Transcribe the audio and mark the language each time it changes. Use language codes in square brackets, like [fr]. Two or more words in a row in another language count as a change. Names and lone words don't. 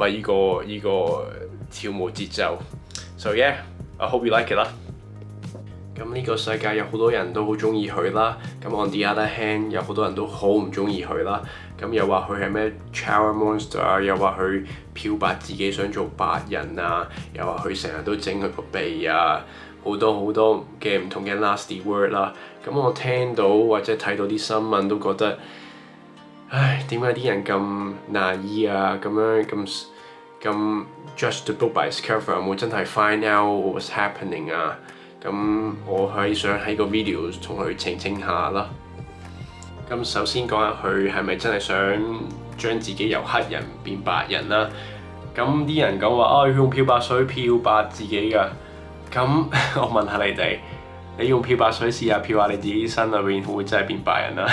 [yue] 呢個跳舞節奏。 [en] So yeah，I hope you like it [yue] 啦。咁呢個世界有好多人都好中意佢啦，咁 [en] on the other hand [yue] 有好多人都好唔中意佢啦，咁又話佢係咩 [en] child monster [yue] 啊，又話佢漂白自己想做白人啊，又話佢成日都整佢個鼻啊，好多嘅唔同嘅 [en] nasty word [yue] 啦，咁我聽到或者睇到啲新聞都覺得，唉，點解啲人咁 naive 啊，咁 [en] judge the book by its cover [yue] 有冇真係 [en] find out what's happening [yue] 啊？咁我係想喺個 video 同佢澄清下啦。咁首先講下佢係咪真係想將自己由黑人變白人啦？咁啲人講話佢用漂白水漂白自己㗎。咁我問下你哋，你用漂白水試下漂下你自己身裏邊，會唔會真係變白人啊？